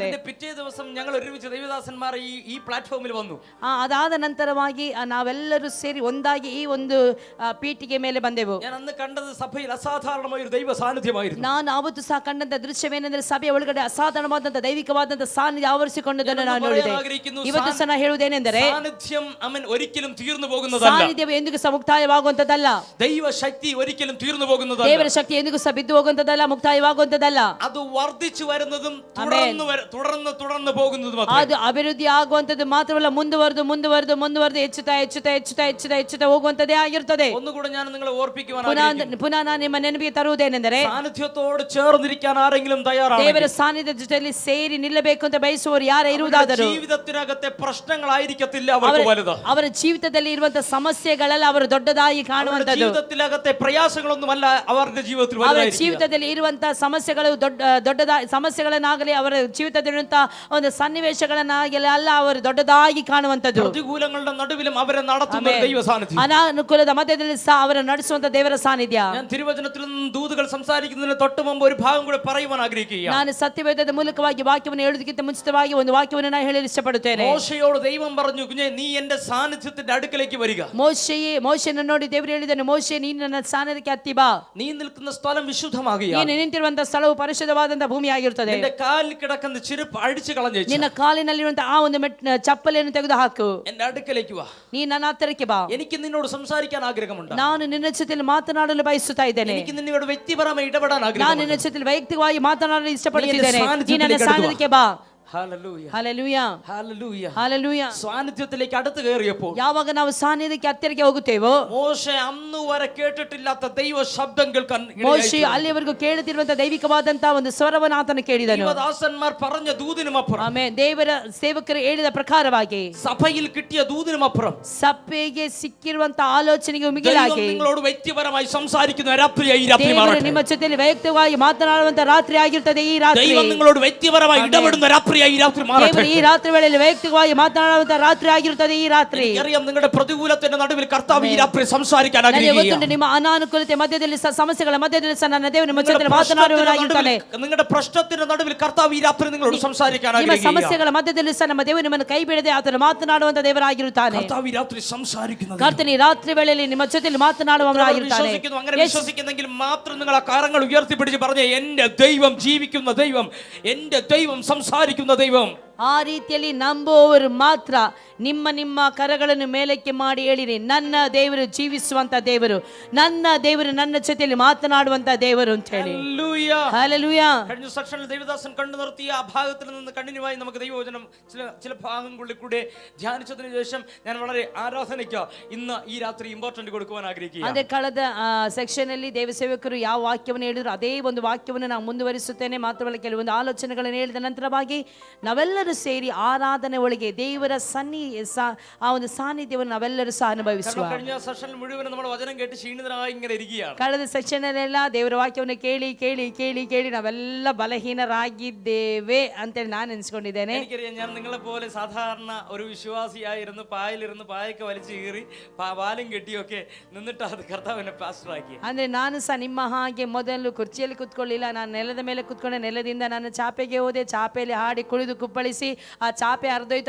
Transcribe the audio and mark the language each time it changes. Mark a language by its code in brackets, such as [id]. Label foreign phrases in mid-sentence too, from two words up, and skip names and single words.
[ml] പിറ്റേ ദിവസം ഞങ്ങൾ ഒരുമിച്ച് ദൈവദാസന്മാർ ഈ പ്ലാറ്റ്ഫോമിൽ വന്നു. [kn] ಅದಾದ ನಂತರವಾಗಿ ನಾವೆಲ್ಲರೂ ಸೇರಿ ಒಂದಾಗಿ ಈ ಒಂದು ಪೀಠಿಗೆ ಮೇಲೆ ಬಂದೆವು. [ml] ഞാൻ അന്ന് കണ്ടത് സഭയിൽ അസാധാരണമായ ഒരു ദൈവ സാന്നിധ്യമായിരുന്നു. [kn] ನಾನು ಅವತ್ತು ಸಹ ಕಂಡಂತ ದೃಶ್ಯವೇನೆಂದರೆ ಸಭೆಯ ಒಳಗಡೆ ಅಸಾಧಾರಣವಾದಂತ ದೈವಿಕವಾದಂತ ಸಾನ್ನಿಧ್ಯ ಆವರಿಸಿಕೊಂಡದನ್ನು ನಾನು ನೋಡಿದೆ. ಇವತ್ತು ಸಹ ನಾನು ಹೇಳುವುದೇನೆಂದರೆ [ml] സാന്നിധ്യം ഒരിക്കലും തീർന്നു പോകുന്നതല്ല. [kn] ಸಾನ್ನಿಧ್ಯವು ಎಂದಿಗೂ ಸಹ ಮುಕ್ತಾಯವಾಗುವಂತದ್ದಲ್ಲ. [ml] ദൈവ ശക്തി ഒരിക്കലും തീർന്നു പോകുന്നതಲ್ಲ. [kn] ದೇವರ ಶಕ್ತಿ ಎಂದಿಗೂ ಸಹ ಬಿದ್ದು ಹೋಗುವಂತದ್ದಲ್ಲ, ಮುಕ್ತಾಯವಾಗುವಂತದ್ದಲ್ಲ. [ml] ಅದು ವರ್ಧಿച്ചു വരുന്നതും തുടർന്ന് പോകുന്നതും [kn] ಅದು ಅಭಿವೃದ್ಧಿ ಆಗುವಂತದ್ದು ಮಾತ್ರವಲ್ಲ, ಮುಂದುವರೆದು ಹೆಚ್ಚುತ್ತಾ ಹೋಗುವಂತದೇ ಆಗಿರುತ್ತದೆ. [ml] ഒന്നുകൂടെ ഞാൻ നിങ്ങളെ ഓർപ്പിക്കുവാൻ [kn] ಪುನಃ ನಾನು ನಿಮ್ಮ ನೆನಪಿಗೆ ತರುವುದೇನೆಂದರೆ, [ml] സാന്നിധ്യത്തോട് ചേർന്നിരിക്കാൻ ആരെങ്കിലും തയ്യാറാണ്, [kn] ದೇವರ ಸಾನ್ನಿಧ್ಯದ ಜೊತೆಯಲ್ಲಿ ಸೇರಿ ನಿಲ್ಲಬೇಕು ಅಂತ ಬಯಸುವವರು ಯಾರೇ ಇರುವುದಾದರೂ [ml] ജീവിതത്തിനകത്തെ പ്രശ്നങ്ങളായിരിക്കത്തില്ല അവർക്ക് വലുത്. [kn] ಅವರ ಜೀವಿತದಲ್ಲಿ ಇರುವಂತಹ ಸಮಸ್ಯೆಗಳೆಲ್ಲ ಅವರು ದೊಡ್ಡದಾಗಿ ಕಾಣುವಂತದ್ದು. [ml] ജീവിതത്തിനകത്തെ പ്രയാസങ്ങളൊന്നുമല്ല [kn] ಅವರ ಜೀವಿತದಲ್ಲಿ ಅವರ ಜೀವಿತದಲ್ಲಿ ಇರುವಂತಹ ಸಮಸ್ಯೆಗಳು ದೊಡ್ಡದಾಗಿ ಸಮಸ್ಯೆಗಳನ್ನಾಗಲಿ ಅವರ ಜೀವಿತದಲ್ಲಿರುವಂತಹ ಒಂದು ಸನ್ನಿವೇಶಗಳನ್ನಾಗಲಿ ಅಲ್ಲ ಅವರು ದೊಡ್ಡದಾಗಿ ಕಾಣುವಂತದ್ದು. [ml] പ്രതികൂലങ്ങളുടെ നടുവിലും അവരെ നടത്തുന്ന ദൈവ സാന്നിധ്യം, [kn] ಅನಾನುಕೂಲದ ಮಧ್ಯದಲ್ಲಿ ಸಹ ಅವರನ್ನು ನಡೆಸುವಂತ ದೇವರ ಸಾನ್ನಿಧ್ಯ. [ml] ഞാൻ തിരുവചനത്തിൽ നിന്ന് ദൂതുകൾ സംസാരിക്കുന്നതിന് തൊട്ട് മുമ്പ് ഒരു ഭാഗം കൂടെ പറയുവാൻ ആഗ്രഹിക്കുകയാണ്. [kn] ನಾನು ಸತ್ಯವೇದದ ಮೂಲಕವಾಗಿ ವಾಕ್ಯವನ್ನು ಹೇಳುವುದಕ್ಕಿಂತ ಮುಂಚಿತವಾಗಿ ಒಂದು ವಾಕ್ಯವನ್ನು ನಾನು ಹೇಳಲು ಇಷ್ಟಪಡುತ್ತೇನೆ. [ml] ಮೋಶೆಯೋട് ദൈവം പറഞ്ഞു, കുഞ്ഞേ നീ എൻ്റെ സാന്നിധ്യത്തിന്റെ അടുക്കലേക്ക് വരിക. [kn] ಮೋಶೆಯನ್ನು ನೋಡಿ ದೇವರು ಹೇಳಿದನು, ಮೋಶೆ ನೀನು ನನ್ನ ಸ್ಥಾನಕ್ಕೆ ಹತ್ತಿ ಬಾ. [ml] നീ നിൽക്കുന്ന സ്ഥലം വിശുദ്ധമാകുക. [kn] ನೀನು ನಿಂತಿರುವಂತಹ ಸ್ಥಳವು ಪರಿಶುದ್ಧವಾದಂತಹ ಭೂಮಿಯಾಗಿರುತ್ತದೆ. [ml] നിന്റെ കാലിൽ കിടക്കുന്ന ചെരുപ്പ് അഴിച്ചു കളഞ്ഞു, [kn] ನಿನ್ನ ಕಾಲಿನಲ್ಲಿರುವಂತಹ ಆ ಒಂದು ಚಪ್ಪಲಿಯನ್ನು ತೆಗೆದು ಹಾಕು. [ml] എൻ്റെ അടുക്കലേക്ക് വാ, [kn] ನೀ ನನ್ನ ಹತ್ತಿರಕ್ಕೆ ಬಾ. [ml] എനിക്ക് നിന്നോട് സംസാരിക്കാൻ ആഗ്രഹമുണ്ട്. [kn] ನಾನು ನಿನ್ನ ಜೊತೆಯಲ್ಲಿ ಮಾತನಾಡಲು ಬಯಸುತ್ತಾ ಇದ್ದೇನೆ. [ml] എനിക്ക് നിന്നോട് വ്യക്തിപരമായി ഇടപെടാൻ [kn] ನಾನು [ml] ആഗ്രഹമുണ്ട്. [kn] ನಿನ್ನ ಜೊತೆಯಲ್ಲಿ ವೈಯಕ್ತಿಕವಾಗಿ ಮಾತನಾಡಲು ಇಷ್ಟಪಡುತ್ತಿದ್ದೇನೆ. ನೀ ನನ್ನ ಸಾನ್ನಿಧ್ಯಕ್ಕೆ ಬಾ. [ml] ഹല്ലേലൂയ [kn] ಹಲ್ಲೆಲೂಯಾ, [ml] ഹല്ലേലൂയ. [kn] ಹಲ್ಲೆಲೂಯಾ. [ml] സാന്നിധ്യത്തിലേക്ക് അടുത്ത് കയറിയപ്പോൾ [kn] ಯಾವಾಗ ನಾವು ಸಾನ್ನಿಧ್ಯಕ್ಕೆ ಹತ್ತಿರಕ್ಕೆ ಹೋಗುತ್ತೇವೋ, [ml] മോശെ അന്ന് വരെ കേട്ടിട്ടില്ലാത്ത ദൈവ ശബ്ദം കേൾക്കാൻ [kn] ಮೋಶೆ ಅಲ್ಲಿವರೆಗೂ ಕೇಳುತ್ತಿರುವಂತಹ ದೈವಿಕವಾದಂತಹ ಒಂದು ಸ್ವರವನ್ನು ಆತನು ಕೇಳಿದನು. [ml] ദൈവദാസന്മാർ പറഞ്ഞ ദൂതിനുമപ്പുറം, [kn] ಆಮೇಲೆ ದೇವರ ಸೇವಕರು ಹೇಳಿದ ಪ್ರಕಾರವಾಗಿ [ml] സഭയിൽ കിട്ടിയ ദൂതിനുമപ്പുറം [kn] ಸಭೆಗೆ ಸಿಕ್ಕಿರುವಂತಹ ಆಲೋಚನೆಗೆ [ml] ദൈവം [kn] ಮಿಗಿಲಾಗಿ [ml] നിങ്ങളോട് വ്യക്തിപരമായി സംസാരിക്കുന്ന രാത്രിയായി ഈ രാത്രി [kn] ದೇವರು [ml] മാറട്ടെ. [kn] ನಿಮ್ಮ ಜೊತೆಯಲ್ಲಿ ವೈಯಕ್ತಿಕವಾಗಿ ಮಾತನಾಡುವಂತ ರಾತ್ರಿ ಆಗಿರ್ತದೆ ಈ ರಾತ್ರಿ. [ml] ദൈവം നിങ്ങളോട് വ്യക്തിപരമായി ഇടപെടുന്ന രാത്രിയായി ഈ രാത്രി മാറട്ടെ. [kn] ದೇವರು ಈ ರಾತ್ರಿ ವೇಳೆಯಲ್ಲಿ ವೈಯಕ್ತಿಕವಾಗಿ ಮಾತನಾಡುವಂತ ರಾತ್ರಿ ಆಗಿರುತ್ತದೆ ಈ ರಾತ್ರಿ. [ml] അറിയാം നിങ്ങളുടെ പ്രതികൂലത്തിന്റെ നടുവിൽ കർത്താവ് ഈ രാത്രി സംസാരിക്കാൻ [kn] ನನಗೆ [ml] ആഗ്രഹിക്കുകയാണ്. [kn] ಗೊತ್ತುಂಟು, ನಿಮ್ಮ ಅನಾನುಕೂಲತೆ ಮಧ್ಯದಲ್ಲಿ ಸಮಸ್ಯೆಗಳ ಮಧ್ಯದಲ್ಲಿ ಸಹ ನನ್ನ ದೇವರು ನಿಮ್ಮ ಜೊತೆ ಮಾತನಾಡುವವನಾಗಿರ್ತಾನೆ. [ml] നിങ്ങളുടെ പ്രശ്നത്തിന്റെ നടുവിൽ കർത്താവ് ഈ രാത്രി നിങ്ങളോട് സംസാരിക്കാൻ [kn] ನಿಮ್ಮ [ml] ആഗ്രഹിക്കുകയാണ്. [kn] ಸಮಸ್ಯೆಗಳ ಮಧ್ಯದಲ್ಲಿ ಸಹ ನಮ್ಮ ದೇವರು ನಿಮ್ಮನ್ನು ಕೈ ಬಿಡದೆ ಆತನು ಮಾತನಾಡುವಂತ ದೇವರಾಗಿರುತ್ತಾನೆ. [ml] കർത്താവ് ഈ രാത്രി സംസാരിക്കുന്നത് [kn] ಕರ್ತನು ಈ ರಾತ್ರಿ ವೇಳೆಯಲ್ಲಿ ನಿಮ್ಮ ಜೊತೆಯಲ್ಲಿ ಮಾತನಾಡುವವನಾಗಿರುತ್ತಾನೆ. [ml] വിശ്വസിക്കുന്നു. അങ്ങനെ വിശ്വസിക്കുന്നെങ്കിൽ മാത്രം നിങ്ങൾ ആ കരങ്ങൾ ഉയർത്തിപ്പിടിച്ച് പറഞ്ഞ എന്റെ ദൈവം ജീവിക്കുന്ന ദൈവം, എന്റെ ദൈവം സംസാരിക്കുന്ന ദൈവം. [kn] ಆ ರೀತಿಯಲ್ಲಿ ನಂಬುವವರು ಮಾತ್ರ ನಿಮ್ಮ ನಿಮ್ಮ ಕರಗಳನ್ನು ಮೇಲಕ್ಕೆ ಮಾಡಿ ಹೇಳಿರಿ, ನನ್ನ ದೇವರು ಜೀವಿಸುವಂತ ದೇವರು, ನನ್ನ ದೇವರು ನನ್ನ ಜೊತೆಯಲ್ಲಿ ಮಾತನಾಡುವಂತ ದೇವರು ಅಂತ ಹೇಳಿ. [ml] ഹല്ലേലൂയ. ഹല്ലേലൂയ. കഴിഞ്ഞ സെക്ഷനിൽ ദേവദാസൻ കണ്ടു നിർത്തിയ ആ ഭാഗത്തിൽ നിന്ന് കണ്ടിന്യൂവായി നമുക്ക് ദൈവവചനം ചില ഭാഗങ്ങളിൽ കൂടെ ധ്യാനിച്ചതിന് ശേഷം ഞാൻ വളരെ ആരാധനയ്ക്ക് ഇന്ന് ഈ രാത്രി ഇമ്പോർട്ടന്റ് കൊടുക്കുവാൻ ആഗ്രഹിക്കുക. [kn] ಅಂದ್ರೆ ಕಳೆದ ಸೆಕ್ಷನ್ ಅಲ್ಲಿ ದೇವ ಸೇವಕರು ಯಾವ ವಾಕ್ಯವನ್ನು ಹೇಳಿದ್ರು ಅದೇ ಒಂದು ವಾಕ್ಯವನ್ನು ನಾವು ಮುಂದುವರಿಸುತ್ತೇನೆ. ಮಾತ್ರವಲ್ಲ, ಕೆಲವೊಂದು ಆಲೋಚನೆಗಳನ್ನು ಹೇಳಿದ ನಂತರವಾಗಿ ನಾವೆಲ್ಲರೂ ಸೇರಿ ಆರಾಧನೆ ಒಳಗೆ ದೇವರ ಆ ಒಂದು ಸಾನ್ನಿಧ್ಯವನ್ನು ನಾವೆಲ್ಲರೂ ಸಹ ಅನುಭವಿಸುವ. [ml] കഴിഞ്ഞ സെഷനിൽ മുഴുവൻ നമ്മൾ വചനം കേട്ട് ക്ഷീണിതരായി ഇങ്ങനെ ഇരിക്കുകയാണ്. [kn] ಕಳೆದ ಸೆಕ್ಷನ್ ಅಲ್ಲೆಲ್ಲ ದೇವರ ವಾಕ್ಯವನ್ನು ಕೇಳಿ ಕೇಳಿ ಕೇಳಿ ಕೇಳಿ ನಾವೆಲ್ಲ ಬಲಹೀನರಾಗಿದ್ದೇವೆ ಅಂತೇಳಿ ನಾನು ಎನ್ಸ್ಕೊಂಡಿದ್ದೇನೆ. [ml] എനിക്കറിയാം, ഞാൻ നിങ്ങളെ പോലെ സാധാരണ ഒരു വിശ്വാസിയായിരുന്നു. പായലിരുന്ന് പായൊക്കെ വലിച്ചു കീറി പാലും കെട്ടിയൊക്കെ നിന്നിട്ട് അത് കർത്താവിനെ പാസ്റ്ററാക്കി. [kn] ಅಂದ್ರೆ ನಾನು ಸಹ ನಿಮ್ಮ ಹಾಗೆ ಮೊದಲು ಕುರ್ಚಿಯಲ್ಲಿ ಕುತ್ಕೊಳ್ಳಿಲ್ಲ, ನಾನು ನೆಲದ ಮೇಲೆ ಕುತ್ಕೊಂಡೆ. ನೆಲದಿಂದ ನಾನು ಚಾಪೆಗೆ ಹೋದೆ, ಚಾಪೆಯಲ್ಲಿ ಹಾಡಿ ಕುಳಿದು ಕುಪ್ಪಳಿಸಿ ಆ ಚಾಪೆ ಅರ್ಧೋಯ್ತು.